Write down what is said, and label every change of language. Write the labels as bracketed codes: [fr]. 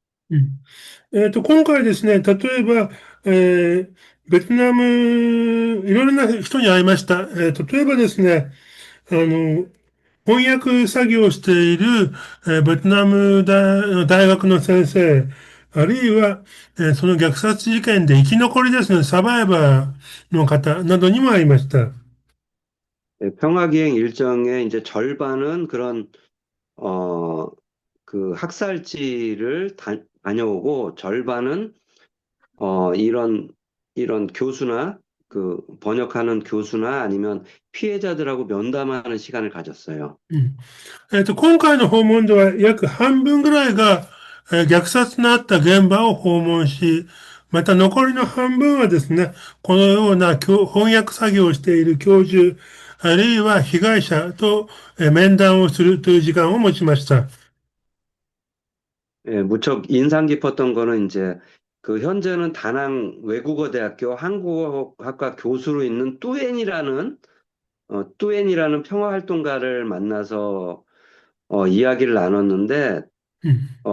[ja] うん。今回ですね、例えば、ベトナム、いろいろな人に会いました。例えばですね、翻訳作業をしている、ベトナム大学の先生、あるいは、その虐殺事件で生き残りですね、サバイバーの方などにも会いました。 [ko] 평화기행 일정의 이제 절반은 그런 어, 그 학살지를 다녀오고 절반은 이런 교수나 그 번역하는 교수나 아니면 피해자들하고 면담하는 시간을 가졌어요. [ja] うん。今回の訪問では約半分ぐらいが、虐殺のあった現場を訪問し、また残りの半分はですね、このような翻訳作業をしている教授、あるいは被害者と、面談をするという時間を持ちました。 [ko] 예, 무척 인상 깊었던 거는 이제 그 현재는 다낭 외국어대학교 한국어학과 교수로 있는 뚜엔이라는 평화활동가를 만나서 이야기를 나눴는데 음,